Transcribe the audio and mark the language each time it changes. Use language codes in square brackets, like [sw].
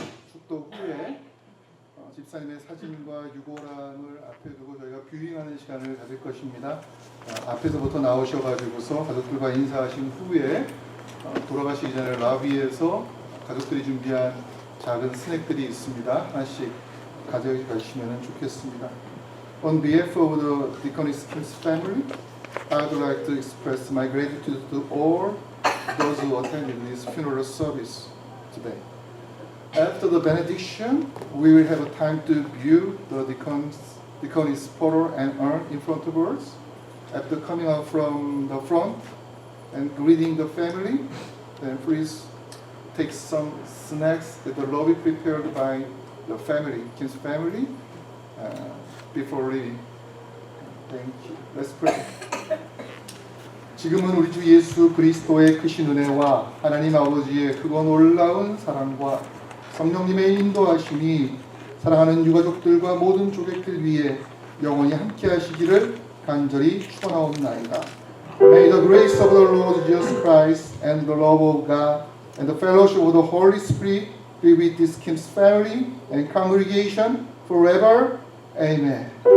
[ko] 축도 후에 집사님의 사진과 유골함을 앞에 두고 저희가 뷰잉하는 시간을 가질 것입니다. 앞에서부터 나오셔가지고서 가족들과 인사하신 후에 돌아가시기 전에 라비에서 가족들이 준비한 작은 스낵들이 있습니다. 하나씩 가져가시면 좋겠습니다. [en] On behalf of the Deaconess Kim's family, I would like to express my gratitude to all those who attended this funeral service today. After the benediction, we will have a time to view the deaconess photo and urn in front of us. After coming out from the front and greeting the family, then please take some snacks at the lobby prepared by the family, Kim's family, before leaving. Thank you. Let's pray. [ko] 지금은 우리 주 예수 그리스도의 크신 은혜와 하나님 아버지의 크고 놀라운 사랑과 성령님의 인도하심이 사랑하는 유가족들과 모든 조객들 위에 영원히 함께 하시기를 간절히 축원하옵나이다. [en] May the grace of the Lord Jesus Christ and the love of God and the fellowship of the Holy Spirit be with this Kim's family and congregation forever. Amen.